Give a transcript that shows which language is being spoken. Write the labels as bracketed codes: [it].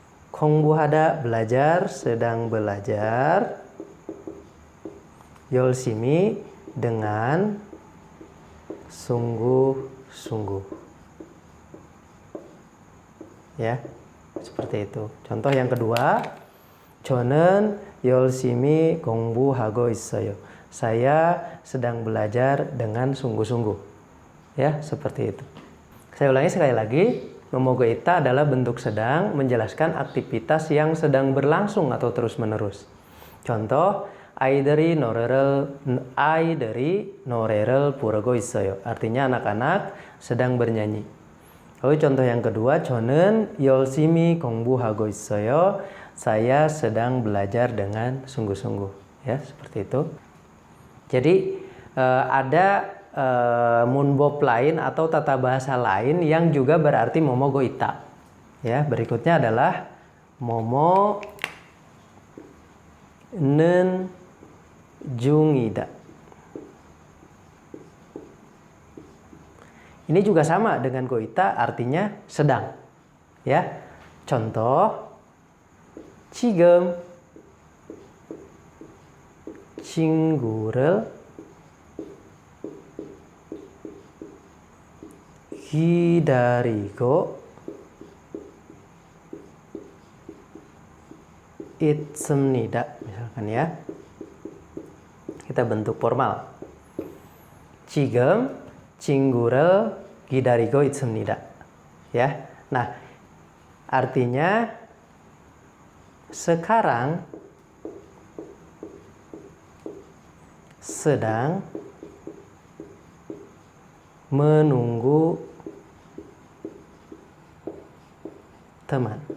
[id] 공부하다 belajar, sedang belajar. 열심히 dengan sungguh-sungguh. Ya, seperti itu. Contoh yang kedua, [ko] 저는 열심히 공부하고 있어요. [id] Saya sedang belajar dengan sungguh-sungguh. Ya, seperti itu. Saya ulangi sekali lagi. Momogoita adalah bentuk sedang menjelaskan aktivitas yang sedang berlangsung atau terus-menerus. Contoh, [ko] 아이들이 노래를 부르고 있어요. [id] Artinya anak-anak sedang bernyanyi. Lalu contoh yang kedua, [ko] 저는 열심히 공부하고 있어요. [id] Saya sedang belajar dengan sungguh-sungguh. Ya, seperti itu. Jadi ada munbob lain atau tata bahasa lain yang juga berarti momogoita. Ya, berikutnya adalah momo 는 중이다. Ini juga sama dengan goita, artinya sedang. Ya, contoh [ko] 지금 친구를 기다리고 있습니다. Misalkan ya. Kita bentuk formal. 지금 친구를 기다리고 있습니다. [id] Ya. Nah, artinya sekarang sedang menunggu teman.